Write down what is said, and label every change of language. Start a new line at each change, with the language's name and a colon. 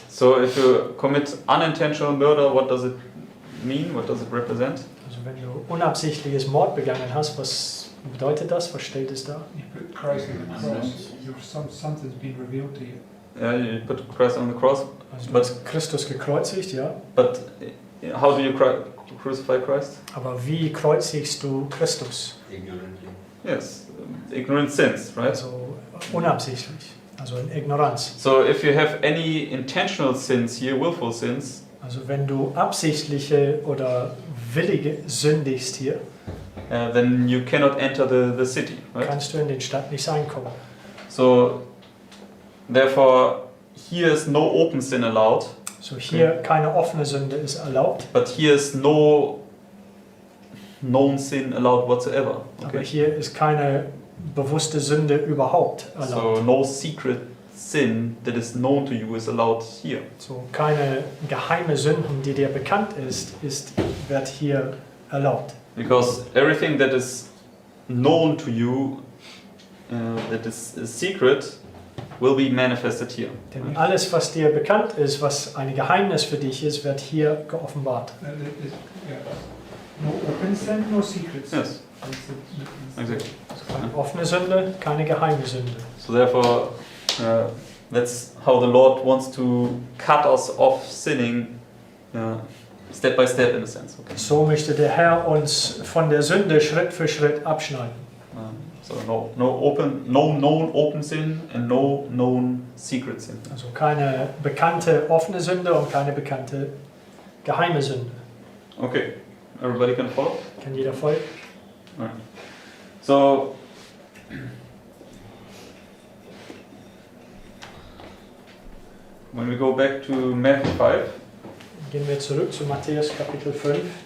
English: So if you commit unintentional murder, what does it mean? What does it represent?
German: Also wenn du unabsichtliches Mord begangen hast, was bedeutet das? Was stellt es dar?
English: You put Christ on the cross, something's been revealed to you. Yeah, you put Christ on the cross,
German: Also du
English: But-
German: hast Christus gekreuzigt, ja.
English: but how do you crucify Christ?
German: Aber wie kreuzigst du Christus?
English: Ignorantly. Yes, ignorant sins, right?
German: Also unabsichtlich, also in Ignoranz.
English: So if you have any intentional sins here, willful sins,
German: Also wenn du absichtliche oder willige sündigst hier,
English: then you cannot enter the city, right?
German: kannst du in den Stadt nicht reinkommen.
English: So therefore here is no open sin allowed,
German: So hier keine offene Sünde ist erlaubt,
English: but here is no known sin allowed whatsoever.
German: aber
English: Okay?
German: hier ist keine bewusste Sünde überhaupt erlaubt.
English: So no secret sin that is known to you is allowed here.
German: So keine geheime Sünden, die dir bekannt wird hier erlaubt.
English: Because everything that is known to you, that is a secret, will be manifested here.
German: Denn alles, was dir bekannt ist, was ein Geheimnis für dich ist, wird hier geoffenbart.
English: Yeah. No open sin, no secrets. Yes, exactly.
German: Keine offene Sünde, keine geheime Sünde.
English: So therefore, that's how the Lord wants to cut us off sinning, step by step in a sense. Okay.
German: So möchte der Herr uns von der Sünde Schritt für Schritt abschneiden.
English: So no known open sin and no known secret sin.
German: Also keine bekannte offene Sünde und keine bekannte geheime Sünde.
English: Okay, everybody can follow?
German: Kann jeder folgen?
English: Right. So, when we go back to Matthew 5,
German: Gehen wir zurück zu Matthäus Kapitel 5.